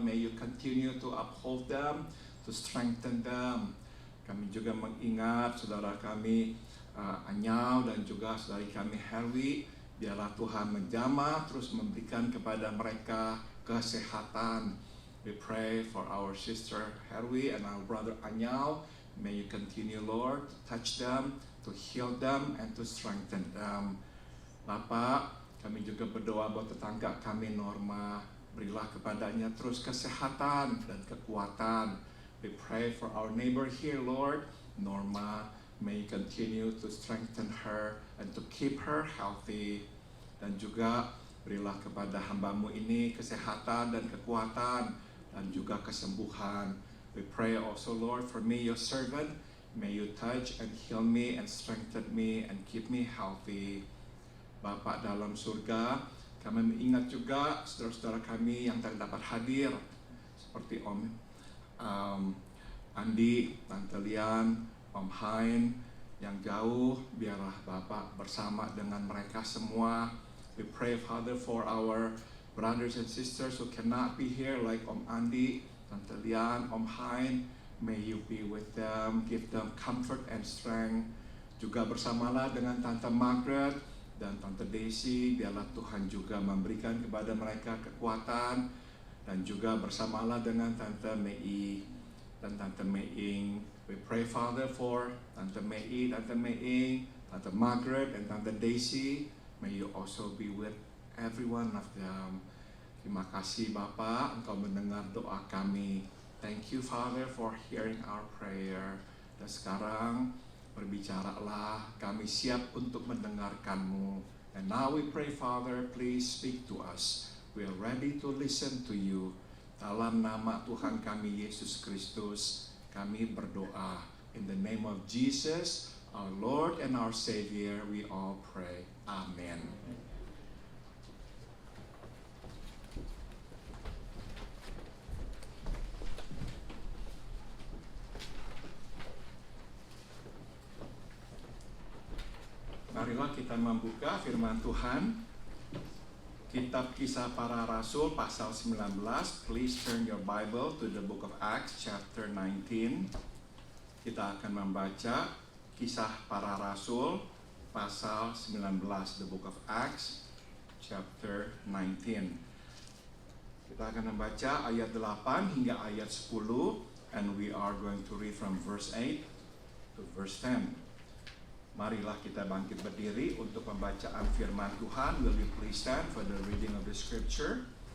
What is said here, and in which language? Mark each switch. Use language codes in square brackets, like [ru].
[en] May you continue to uphold them, to strengthen them. [id] Kami juga mengingat saudara kami Anyau dan juga saudari kami Herwi. Biarlah Tuhan menjamah terus memberikan kepada mereka kesehatan. [en] We pray for our sister Herwi and our brother Anyau. May you continue, Lord, to touch them, to heal them, and to strengthen them. [id] Bapak, kami juga berdoa buat tetangga kami Norma. Berilah kepadanya terus kesehatan dan kekuatan. [en] We pray for our neighbor here, Lord, Norma. May you continue to strengthen her and to keep her healthy. [id] Dan juga berilah kepada hamba-Mu ini kesehatan dan kekuatan dan juga kesembuhan. [en] We pray also, Lord, for me, your servant. May you touch and heal me and strengthen me and keep me healthy. [id] Bapak dalam surga, kami mengingat juga saudara-saudara kami yang tak dapat hadir, seperti Om Andi, Tante Lian, Om Hain, yang jauh. Biarlah Bapak bersama dengan mereka semua. [en] We pray, Father, for our brothers and sisters who cannot be here, like Om Andi, Tante Lian, Om Hain. May you be with them, give them comfort and strength. Juga bersamalah dengan Tante Margaret dan Tante Daisy. Biarlah Tuhan juga memberikan kepada mereka kekuatan. Dan juga bersamalah dengan Tante Mei dan Tante Meing. We pray, Father, for Tante Mei, Tante Meing, Tante Margaret, and Tante Daisy. May you also be with every one of them. [id] Terima kasih Bapa, Engkau mendengar doa kami. [en] Thank you, Father, for hearing our prayer. [id] Dan sekarang berbicaralah, kami siap untuk mendengarkan-Mu. [en] And now we pray, Father, please speak to us. We are ready to listen to you. [id] Dalam nama Tuhan kami Yesus Kristus, kami berdoa. [en] In the name of Jesus, our Lord and our Savior, we all pray. Amen. [id] Marilah kita membuka firman Tuhan. Kitab Kisah Para Rasul pasal 19. [en] Please turn your Bible to the book of Acts chapter 19. [id] Kita akan membaca Kisah Para Rasul pasal 19, [en] the book of Acts chapter 19. [id] Kita akan membaca ayat 8 hingga ayat 10, [en] and we are going to read from verse 8 to verse 10. [id] Marilah kita bangkit berdiri untuk pembacaan firman Tuhan. [en] Will you please stand for the reading of the scripture?